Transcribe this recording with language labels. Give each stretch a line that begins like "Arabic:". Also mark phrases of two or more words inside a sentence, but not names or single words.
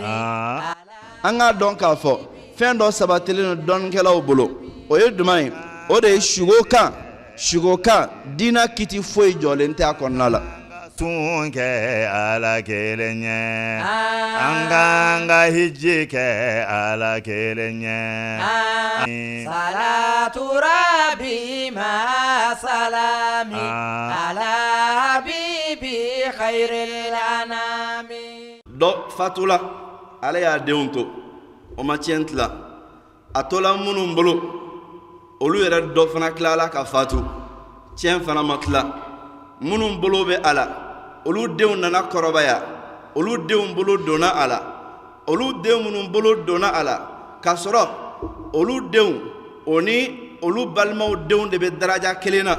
Bambara: An k'a dɔn k'a fɔ fɛn dɔ sabatilen don dɔnnikɛlaw bolo o ye jumɛn ye o de ye sugo kan diina kiti foyi jɔlen tɛ a kɔnɔna la. Tun kɛ Ala kelen ye an ka hiji kɛ Ala kelen ye.
Arabic: صلاة ربي مع سلام على حبيبي خير الأنام.
Bambara: Dɔ fatula ale y'a denw to o ma tiɲɛ tila a tola minnu bolo olu yɛrɛ dɔ fana tilala ka fatu tiɲɛ fana ma tila minnu bolo bɛ a la olu denw nana kɔrɔbaya olu denw bolo donna a la olu denw minnu bolo donna a la k'a sɔrɔ olu denw o ni olu balimaw denw de bɛ daraja kelen na